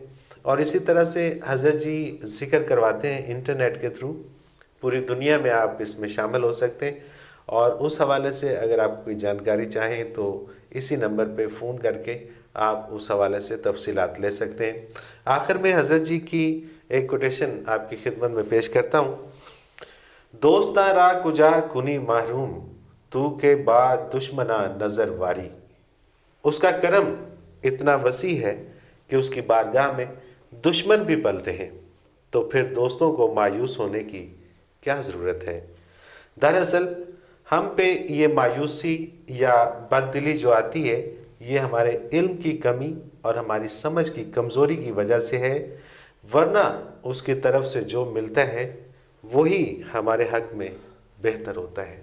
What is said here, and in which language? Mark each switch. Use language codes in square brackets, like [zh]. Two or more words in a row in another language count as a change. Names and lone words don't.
[ur] اور اسی طرح سے حضرت جی ذکر کرواتے ہیں انٹرنیٹ کے تھرو، پوری دنیا میں آپ اس میں شامل ہو سکتے ہیں، اور اس حوالے سے اگر آپ کوئی جانکاری چاہیں تو اسی نمبر پہ فون کر کے آپ اس حوالے سے تفصیلات لے سکتے ہیں۔ آخر میں حضرت جی کی ایک کوٹیشن آپ کی خدمت میں پیش کرتا ہوں۔ [fa] دوستاں را کجا کنی محروم، تو کے بعد دشمنا نظر واری، [ur] اس کا کرم اتنا وسیع ہے کہ اس کی بارگاہ میں دشمن بھی پلتے ہیں، تو پھر دوستوں کو مایوس ہونے کی کیا ضرورت ہے. درحقیقت ہم پہ یہ مایوسی یا بددلی جو آتی ہے، یہ ہمارے علم کی کمی اور ہماری سمجھ کی کمزوری کی وجہ سے ہے، ورنہ اس کی طرف سے جو ملتا ہے وہی ہمارے حق میں بہتر ہوتا ہے.